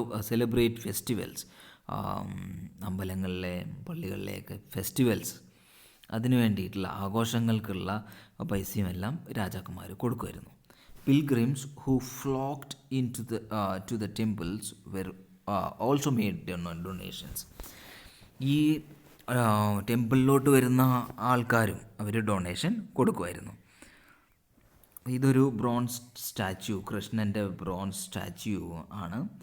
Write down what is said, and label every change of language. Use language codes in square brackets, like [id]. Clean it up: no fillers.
[en] celebrate festivals, [ml] അമ്പലങ്ങളിലെ പള്ളികളിലെയൊക്കെ festivals, അതിനു വേണ്ടിയിട്ടുള്ള ആഘോഷങ്ങൾക്കുള്ള പൈസയും എല്ലാം രാജാക്കന്മാർ കൊടുക്കുമായിരുന്നു. [en] Pilgrims who flocked to the temples were also made donations. [ml] ഈ ടെമ്പിളിലോട്ട് വരുന്ന ആൾക്കാരും അവർ ഡൊണേഷൻ കൊടുക്കുമായിരുന്നു. ഇതൊരു [en] bronze statue, [ml] കൃഷ്ണൻ്റെ ബ്രോൺസ് സ്റ്റാച്യു ആണ്.